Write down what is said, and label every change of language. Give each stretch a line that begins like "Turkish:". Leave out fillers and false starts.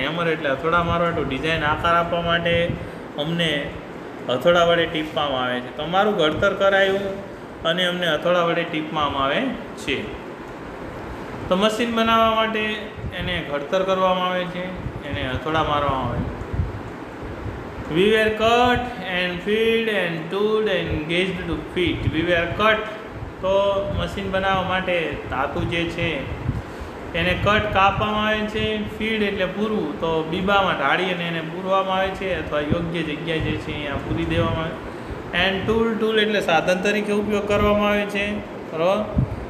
Gujarati: Hammer એટલે હથોડા મારવા, two design આકાર આપવા માટે અમને હથોડા વડે ટીપવામાં આવે છે. તો અમારું ઘડતર કરાયું અને અમને હથોડા વડે ટીપવામાં આવે છે. તો મશીન બનાવવા માટે એને ઘડતર કરવામાં આવે છે, એને હથોડા મારવામાં આવે છે.
English: We were cut and filled and tooled and engaged to fit. We were cut.
Gujarati: તો મશીન બનાવવા માટે ધાતુ જે છે એને કટ કાપવામાં આવે છે. ફીડ એટલે પૂરવું, તો બીબામાં ઢાળી અને એને પૂરવામાં આવે છે અથવા યોગ્ય જગ્યાએ જે છે અહીંયા પૂરી દેવામાં આવે. એન્ડ ટૂલ એટલે સાધન તરીકે ઉપયોગ કરવામાં આવે છે, બરાબર.